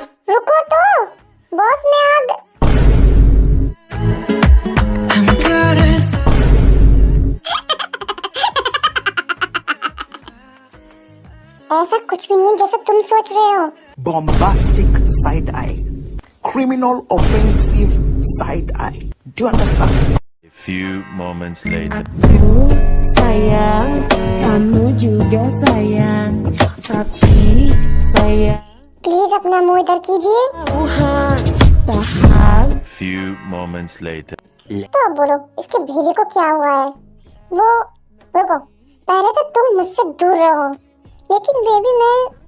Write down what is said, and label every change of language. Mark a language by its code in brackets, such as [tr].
[hi] रुको तो, बॉस मैं आ गया। ऐसा कुछ भी नहीं है जैसा तुम सोच रहे हो। [en] Bombastic side eye, criminal offensive side eye. Do you understand? A few moments later. [id] Sayang, kamu juga sayang, tapi sayang [hi] please अपना मुंह इधर कीजिए। [id] tahan. [en] A few moments later. [hi] तो अब बोलो, इसके भेजे को क्या हुआ है? वो रुको, पहले तो तुम मुझसे दूर रहो, लेकिन बेबी मैं